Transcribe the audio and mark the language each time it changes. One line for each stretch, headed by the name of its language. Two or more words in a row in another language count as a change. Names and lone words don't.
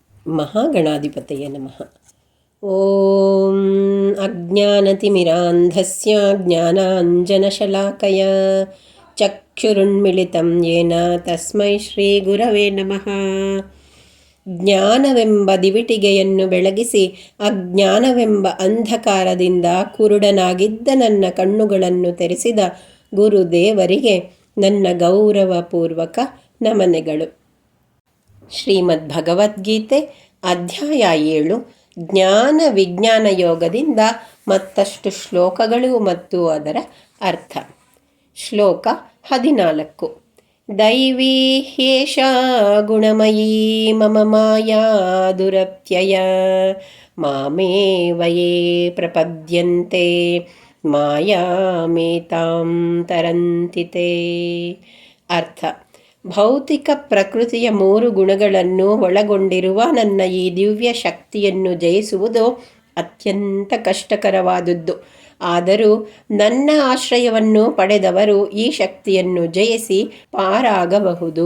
Sanskrit: ಮಹಾಗಣಾಧಿಪತಯೇ ನಮಃ. ಓಂ ಅಜ್ಞಾನತಿಮಿರಾಂಧಸ್ಯ ಜ್ಞಾನಾಂಜನಶಲಾಕಯ ಚಕ್ಷುರುನ್ಮಿಳಿತಂ ಯೇನ ತಸ್ಮೈ ಶ್ರೀ ಗುರವೇ ನಮಃ.
Kannada: ಜ್ಞಾನವೆಂಬ ದಿವಿಟಿಗೆಯನ್ನು ಬೆಳಗಿಸಿ ಅಜ್ಞಾನವೆಂಬ ಅಂಧಕಾರದಿಂದ ಕುರುಡನಾಗಿದ್ದ ನನ್ನ ಕಣ್ಣುಗಳನ್ನು ತೆರೆಸಿದ ಗುರುದೇವರಿಗೆ ನನ್ನ ಗೌರವಪೂರ್ವಕ ನಮನೆಗಳು. ಶ್ರೀಮದ್ ಭಗವದ್ಗೀತೆ ಅಧ್ಯಾಯ 7 ಜ್ಞಾನ ವಿಜ್ಞಾನ ಯೋಗದಿಂದ ಮತ್ತಷ್ಟು ಶ್ಲೋಕಗಳು ಮತ್ತು ಅದರ ಅರ್ಥ.
Sanskrit: ಶ್ಲೋಕ 14. ದೈವೀ ಹ್ಯೇಷಾ ಗುಣಮಯೀ ಮಮ ಮಾಯಾ ದುರತ್ಯಯ ಮಾಮೇವಯೇ ಪ್ರಪದ್ಯಂತೆ ಮಾಯಾಮೇತಾಂ ತರಂತಿ ತೇ.
Kannada: ಅರ್ಥ: ಭೌತಿಕ ಪ್ರಕೃತಿಯ 3 ಗುಣಗಳನ್ನು ಒಳಗೊಂಡಿರುವ ನನ್ನ ಈ ದಿವ್ಯ ಶಕ್ತಿಯನ್ನು ಜಯಿಸುವುದು ಅತ್ಯಂತ ಕಷ್ಟಕರವಾದದ್ದು. ಆದರೂ ನನ್ನ ಆಶ್ರಯವನ್ನು ಪಡೆದವರು ಈ ಶಕ್ತಿಯನ್ನು ಜಯಿಸಿ ಪಾರಾಗಬಹುದು.